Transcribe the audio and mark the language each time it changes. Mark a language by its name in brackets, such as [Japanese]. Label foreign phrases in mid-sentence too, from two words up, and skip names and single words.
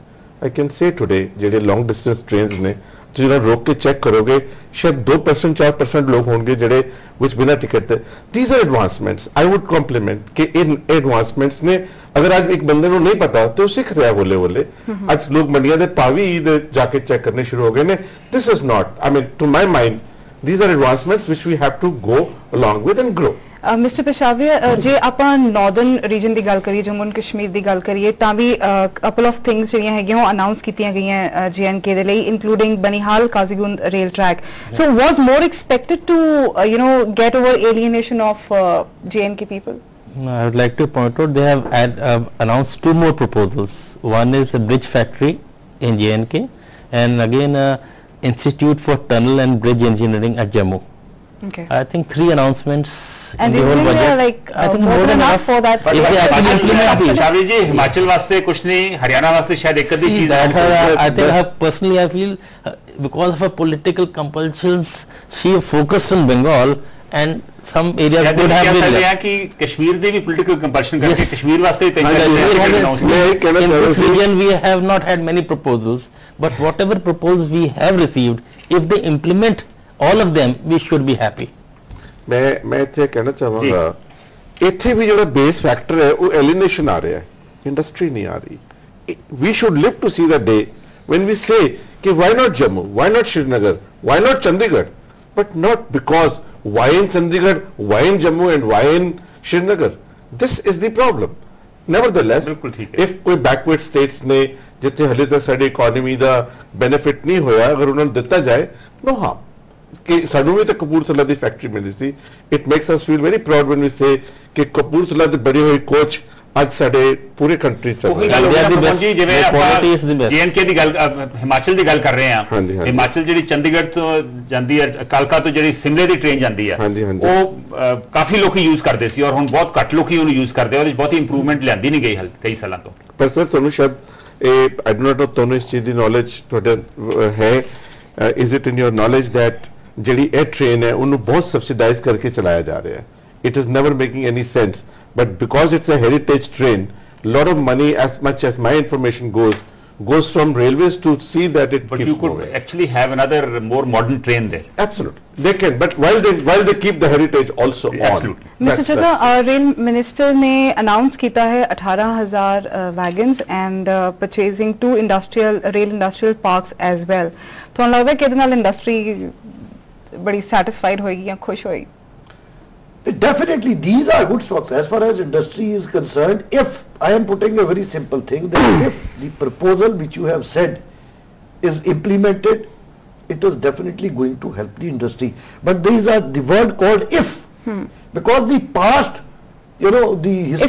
[English] I can say today [Punjabi] ਜਿਹੜੇ [English] long distance trains [Punjabi] ਨੇ, ਤੁਸੀਂ ਜਿਹੜਾ ਰੋਕ ਕੇ ਚੈੱਕ ਕਰੋਗੇ ਸ਼ਾਇਦ 2% 4% ਲੋਕ ਹੋਣਗੇ ਜਿਹੜੇ ਵਿੱਚ ਬਿਨਾਂ ਟਿਕਟ ਤੇ। [English] These are advancements I would compliment [Punjabi] ਕਿ ਇਹ ਐਡਵਾਂਸਮੈਂਟਸ ਨੇ। ਅਗਰ ਅੱਜ ਇੱਕ ਬੰਦੇ ਨੂੰ ਨਹੀਂ ਪਤਾ ਤੇ ਉਹ ਸਿੱਖ ਰਿਹਾ ਹੌਲੇ। ਅੱਜ ਲੋਕ ਮੰਡੀਆਂ ਦੇ ਪਾਵੀ ਦੇ ਜਾ ਕੇ ਚੈੱਕ ਕਰਨੇ ਸ਼ੁਰੂ ਹੋ ਗਏ ਨੇ। [English] This is not, I mean to my mind these are advancements which we have to go along with and grow. [Punjabi] ਮਿਸਟਰ ਪੇਸ਼ਾਵਰ, ਜੇ ਆਪਾਂ [English] northern region [Punjabi] ਦੀ ਗੱਲ ਕਰੀਏ, ਜੰਮੂ ਐਂਡ ਕਸ਼ਮੀਰ ਦੀ ਗੱਲ ਕਰੀਏ, ਤਾਂ ਵੀ [English] couple of things [Punjabi] ਜਿਹੜੀਆਂ ਹੈਗੀਆਂ ਉਹ ਅਨਾਉਂਸ ਕੀਤੀਆਂ ਗਈਆਂ JNK ਦੇ ਲਈ, ਇਨਕਲੂਡਿੰਗ ਬਨੀਹਾਲ ਕਾਜ਼ੀਗੁੰਡ ਰੇਲ ਟਰੈਕ। [English] So was more expected to get over alienation of JNK people? I would like to point out they have announced 2 more proposals. One is a bridge factory in JNK and again Institute for Tunnel and Bridge Engineering at Jammu. Okay. I think 3 announcements and in the whole budget. Like, I think more than enough for that. If they actually implement these. [Hindi] शावी जी, हिमाचल वास्ते कुछ नहीं, हरियाणा वास्ते शायद एक आधी चीज। [English] I think personally I feel because of her political compulsions she focused on Bengal and some areas could have been like [Hindi] कि कश्मीर दे भी [English] political compulsion [Hindi] करके कश्मीर वास्ते [English] in this region we have not had many proposals, but whatever proposals we have received, if they implement all of them we should be happy. [Punjabi] मैं ਇੱਥੇ ਕਹਿਣਾ ਚਾਹਾਂਗਾ ਇੱਥੇ ਵੀ ਜਿਹੜਾ [English] base factor [Punjabi] ਹੈ ਉਹ ਐਲੀਨੇਸ਼ਨ ਆ ਰਿਹਾ ਹੈ, ਇੰਡਸਟਰੀ ਨਹੀਂ ਆ ਰਹੀ। [English] we should live to see the day when we say कि why not Jammu, why not Srinagar, why not Chandigarh, but not because why in Chandigarh, why in Jammu and why in Srinagar. This is the problem. nevertheless [Punjabi] ਬਿਲਕੁਲ ਠੀਕ ਹੈ। if ਕੋਈ [English] backward states [Punjabi] ਨੇ ਜਿੱਥੇ ਹਲੇ ਤੱਕ ਸਾਡੀ ਇਕਨੋਮੀ ਦਾ ਬੈਨੀਫਿਟ ਨਹੀਂ ਹੋਇਆ, ਅਗਰ ਉਹਨਾਂ ਨੂੰ ਦਿੱਤਾ ਜਾਏ, [English] no harm. [Punjabi] ਕਿ ਸਾਨੂੰ ਵੀ ਤਾਂ ਕਪੂਰਥਲਾ ਦੀ ਫੈਕਟਰੀ ਮਿਲੀ ਸੀ. [English] It makes us feel very proud when we say [Punjabi] ਕਿ ਕਪੂਰਥਲਾ ਦੇ ਬਣੇ ਹੋਏ ਕੋਚ ਅੱਜ ਸਾਡੇ ਪੂਰੇ ਕੰਟਰੀ ਚ ਉਹੀ ਚੱਲ ਗੱਲ ਹੋ [English] They are the [Punjabi] ਗਈ [English] best. [Punjabi] ਜੀ, ਜਿਵੇਂ [English] Their [Punjabi] ਆਪਾਂ [English] quality is the best. [Punjabi] ਜੀਐਨਕੇ ਦੀ ਗੱਲ ਹਿਮਾਚਲ ਦੀ ਗੱਲ ਕਰ ਰਹੇ ਹਾਂ। ਹਾਂਜੀ, ਹਾਂਜੀ। ਹਿਮਾਚਲ ਜਿਹੜੀ ਚੰਡੀਗੜ੍ਹ ਤੋਂ ਜਾਂਦੀ ਹੈ, ਕਾਲਕਾ ਤੋਂ ਜਿਹੜੀ ਸਿਮਲੇ ਦੀ ਟ੍ਰੇਨ ਜਾਂਦੀ ਹੈ, ਹਾਂਜੀ, ਹਾਂਜੀ। ਉਹ ਕਾਫੀ ਲੋਕੀ ਯੂਜ਼ ਕਰਦੇ ਸੀ ਔਰ ਹੁਣ ਬਹੁਤ ਘੱਟ ਲੋਕੀ ਉਹਨੂੰ ਯੂਜ਼ ਕਰਦੇ ਆ, ਉਹਦੇ 'ਚ ਬਹੁਤੀ ਇੰਪਰੂਵਮੈਂਟ ਲਿਆਂਦੀ ਨਹੀਂ ਗਈ ਕਈ ਸਾਲਾਂ ਤੋਂ। ਪਰ ਸਰ ਤੁਹਾਨੂੰ ਸ਼ਾਇਦ ਇਹ [English] I do not know [Punjabi] ਤੁਹਾਨੂੰ ਇਸ ਚੀਜ਼ ਦੀ ਨੌਲੇਜ ਤੁਹਾਡੇ ਹੈ, [English] Is it in your knowledge that [Punjabi] ਜਿਹੜੀ ਇਹ ਟ੍ਰੇਨ ਹੈ ਉਹਨੂੰ ਬਹੁਤ ਸਬਸਿਡਾਈਜ਼ ਕਰਕੇ ਚਲਾਇਆ ਜਾ ਰਿਹਾ ਹੈ. [English] It is never making any sense, but because it's a heritage train, lot of money, as much as my information goes from railways to see that it But keeps you could moving. actually have another more modern train there. Absolutely, they can, but while they keep the heritage also on. Absolutely. [Hindi] मिस्टर चड्ढा, [English] rail minister [Hindi] ने अनाउंस किया है 18,000 [English] wagons and purchasing 2 rail industrial parks as well. [Hindi] तो लगता है कि [Punjabi] ਇਹਦੇ ਨਾਲ [Hindi] इंडस्ट्री बड़ी सैटिस्फाइड होएगी या खुश होएगी? [English] Definitely, these are good stocks. As far as industry is concerned, if I am putting a very simple thing, that if the proposal which you have said is implemented, it is definitely going to help the industry. But these are the word called if, because the past, you know, the history.